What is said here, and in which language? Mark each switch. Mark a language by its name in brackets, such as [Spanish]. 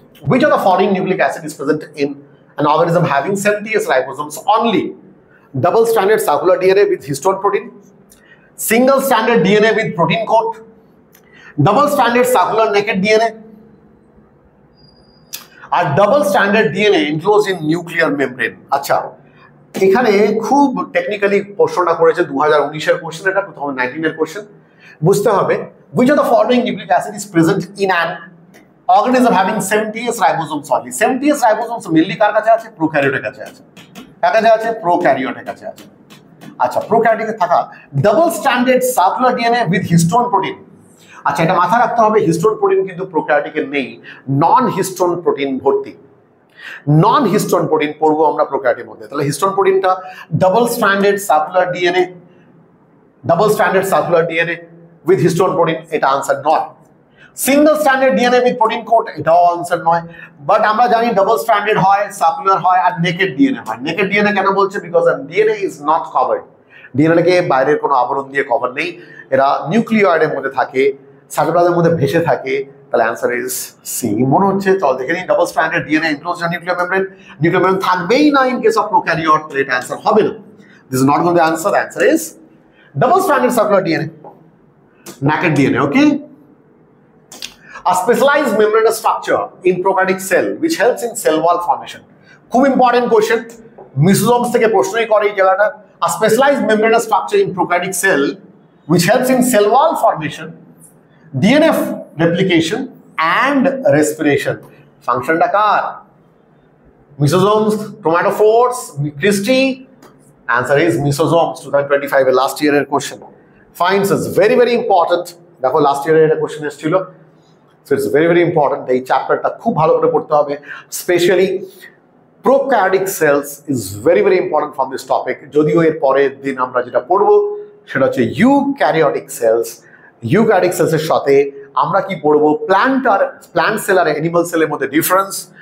[English] Which of the following nucleic acid is present in an organism having 70S ribosomes only? Double stranded circular DNA with histone protein, single stranded DNA with protein coat, double stranded circular naked DNA, আর double standard DNA enclose in nuclear membrane. [Bangla] আচ্ছা, এখানে খুব technically প্রশ্নটা করেছে 2019-এর question, এটা 2019-এর question. বুঝতে হবে [English] which of the following nucleic acid is present in an organism having 70S ribosomes only? [Bangla] 70S ribosomes mainly কার কাছে আছে? প্রোক্যারিওটের কাছে আছে। কার কাছে আছে? প্রোক্যারিওটের কাছে আছে। আচ্ছা, প্রোক্যারিওটে থাকা double standard circular DNA with histone protein. আচ্ছা, এটা মাথায় রাখতে হবে, হিস্টোন প্রোটিন কিন্তু প্রোক্যারিওটিকে নেই, নন হিস্টোন প্রোটিন ভর্তি। নন হিস্টোন প্রোটিন পড়বো আমরা প্রোক্যারিওটের মধ্যে। তাহলে histone প্রোটিনটা double standard circular DNA, double standard circular DNA with histone protein, এটা আনসার নয়। Single standard DNA with protein code, এটাও আনসার নয়। বাট আমরা জানি ডাবল স্ট্যান্ডার্ড হয়, সার্কুলার হয়, আর নেকেড ডিএনএ হয়। নেকেড ডিএনএ কেন বলছে? [English] Because DNA is not covered. [Bangla] DNA বাইরের কোনো আবরণ দিয়ে কভার নেই, এরা নিউক্লিয়য়েডের মধ্যে থাকে, সাইটোপ্লাজমের মধ্যে ভেসে থাকে। তাহলে [English] answer is C [Bangla] মনে হচ্ছে। চল দেখে নিই, double standard DNA enclose nuclear membrane, nuclear membrane থাকবেই না ইন কেস অফ প্রোক্যারিওট, তাহলে এটা অ্যান্সার হবে না। [English] This is not going to answer, answer is double standard circular DNA, naked DNA, okay? A specialized membranous structure in prokaryotic cell which helps in cell wall formation. [Bangla] খুব important question, মিসোজোমস থেকে প্রশ্নই করে এই জায়গাটা। [English] A specialized membranous structure in prokaryotic cell which helps in cell wall formation, DNA replication and respiration. [Bangla] ফাংশনটা কার? মিসোজোমস, ক্রোমাটোফোরস, Christie? [English] Answer is [Bangla] মিসোজোমস। [English] 2025 এর লাস্ট ইয়ারের question. Finds is very very important. [Bangla] দেখো লাস্ট ইয়ারের এটা কোশ্চেন এসেছিল, [English] So it's very very important. [Bangla] এই চ্যাপ্টারটা খুব ভালো করে পড়তে হবে, [English] Specially prokaryotic cells is very very important from this topic. [Bangla] যদিও এর পরের দিন আমরা যেটা পড়বো সেটা হচ্ছে ইউক্যারিওটিক সেলস। ইউক্যারিওটিক সেলসের সাথে আমরা কি পড়বো? প্ল্যান্ট সেল আর অ্যানিমাল সেলের মধ্যে ডিফারেন্স।